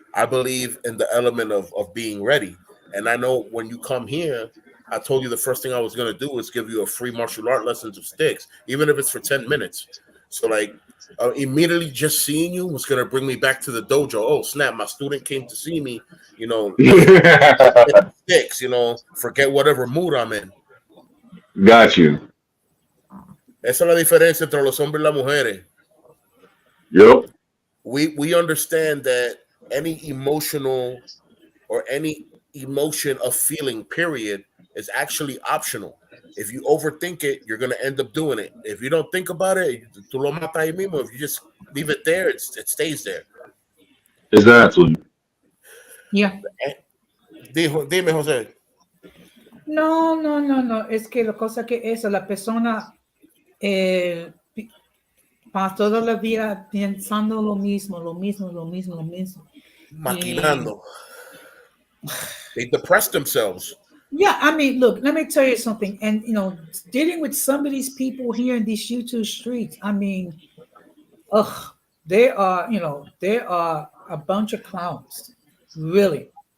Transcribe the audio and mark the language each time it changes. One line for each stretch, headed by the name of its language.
English: I believe in the element of being ready. And I know when you come here, I told you the first thing I was gonna do is give you a free martial art lessons of sticks, even if it's for 10 minutes. So like immediately just seeing you was gonna bring me back to the dojo. Oh snap! My student came to see me. Let's hit sticks. Forget whatever mood I'm in. Got you.
Spanish: Esa es la diferencia entre los hombres y las mujeres.
English: Yep. We understand that any emotional or any emotion of feeling period is actually optional. If you overthink it, you're gonna end up doing it. If you don't think about it,
Spanish: tú lo matas ahí mismo.
English: If you just leave it there, it stays there. Exactly. Yeah.
Spanish: Eh, Dime, Jose. No, no, no, no. Es que la cosa que eso, la persona pasa toda la vida pensando lo mismo, lo mismo, lo mismo, lo mismo. Y Maquinando.
English: They depress themselves. yeah, I mean, look, let me tell you something. And dealing with some of these people here in these YouTube streets, I mean, ugh, they are a bunch of clowns. Really.